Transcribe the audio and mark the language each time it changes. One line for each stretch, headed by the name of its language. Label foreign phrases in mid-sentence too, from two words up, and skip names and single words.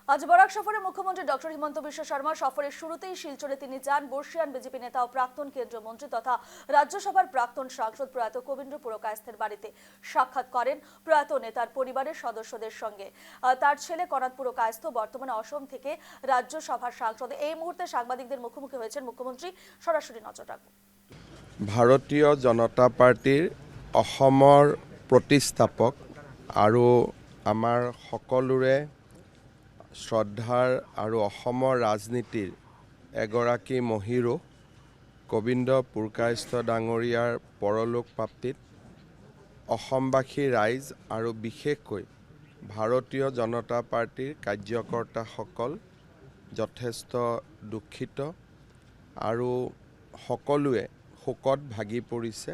Bangla: আজ বরাক সফরে মুখ্যমন্ত্রী ডক্টর হিমন্ত বিশ্ব শর্মা সফরের শুরুতেই শিলচরে তিনি যান বর্ষিয়ান বিজেপি নেতা ও প্রাক্তন কেন্দ্রীয় মন্ত্রী তথা রাজ্যসভার প্রাক্তন সাংসদ প্রয়াত কবীন্দ্র পুরকায়স্থের বাড়িতে সাক্ষাৎ করেন প্রয়াত নেতার পরিবারের সদস্যদের সঙ্গে। তার ছেলে কনাদ পুরকায়স্থ বর্তমানে অসম থেকে রাজ্যসভার সাংসদ। এই মুহূর্তে সাংবাদিকদের মুখোমুখি হয়েছেন মুখ্যমন্ত্রী। সরাসরি নজর রাখুন।
Assamese: ভাৰতীয় জনতা পাৰ্টিৰ অসমৰ প্ৰতিষ্ঠাপক আৰু আমাৰ সকলোৰে শ্ৰদ্ধাৰ আৰু অসমৰ ৰাজনীতিৰ এগৰাকী মহীৰো কবীন্দ্ৰ পুৰকায়স্থ ডাঙৰীয়াৰ পৰলোক প্ৰাপ্তিত অসমবাসী ৰাইজ আৰু বিশেষকৈ ভাৰতীয় জনতা পাৰ্টিৰ কাৰ্যকৰ্তাসকল যথেষ্ট দুখিত আৰু সকলোৱে শোকত ভাগি পৰিছে।